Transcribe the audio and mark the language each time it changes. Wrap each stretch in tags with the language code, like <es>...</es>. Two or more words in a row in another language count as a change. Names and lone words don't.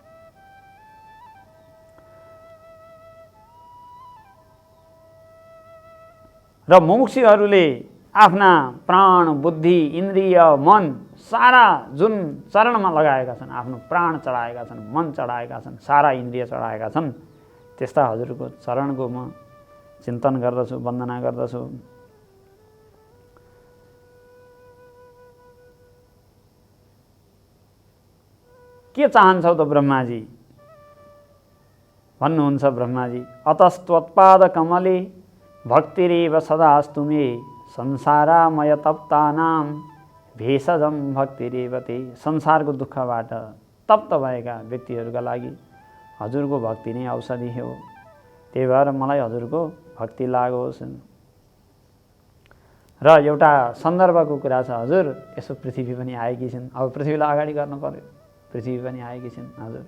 <ne>र मुमुक्षुहरूले आफ्ना प्राण, बुद्धि, इन्द्रिय, मन सारा जुन चरणमा लगाएका छन्, आफ्नो प्राण चढाएका छन्, मन चढाएका छन्, सारा इन्द्रिय चढाएका छन्, त्यस्ता हजुरको चरणको म चिन्तन गर्दछु, वन्दना गर्दछु। के चाहन्छौ त ब्रह्माजी? भन्नुहुन्छ ब्रह्माजी,</ne> <sa>अतस्त्वत्पाद कमले भक्तिरेव सदास्तु मे संसारामय तप्तानां भेषजं भक्तिरेव ते।</sa> <ne>संसारको दुःखबाट तप्त भएका व्यक्तिहरूका लागि हजुरको भक्ति नै औषधि हो। त्यही भएर मलाई हजुरको भक्ति लागोस्। र एउटा सन्दर्भको कुरा छ, हजुर यसो पृथ्वी पनि आएकी छिन्, अब पृथ्वीलाई अगाडि गर्नु पर्यो, पृथ्वी पनि आएकी छिन् हजुर।</ne>